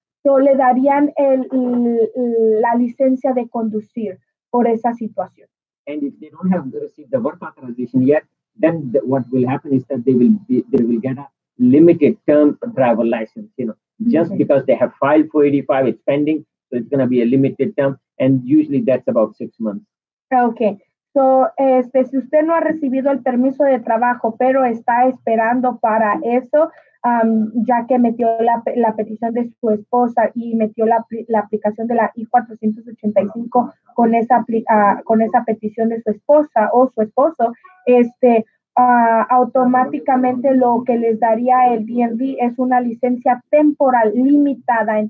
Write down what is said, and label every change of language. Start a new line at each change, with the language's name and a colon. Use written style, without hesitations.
Spanish: So, le darían la licencia de conducir por esa situación.
English: And if they don't have received the work authorization yet, then what will happen is that they will get a limited term driver license, just because they have filed 485, it's pending, so it's going to be a limited term, and usually that's about 6 months. Okay.
Spanish: So, si usted no ha recibido el permiso de trabajo, pero está esperando para eso, ya que metió la petición de su esposa y metió la aplicación de la I-485 con esa petición de su esposa o su esposo, automáticamente lo que les daría el DMV es una licencia temporal limitada.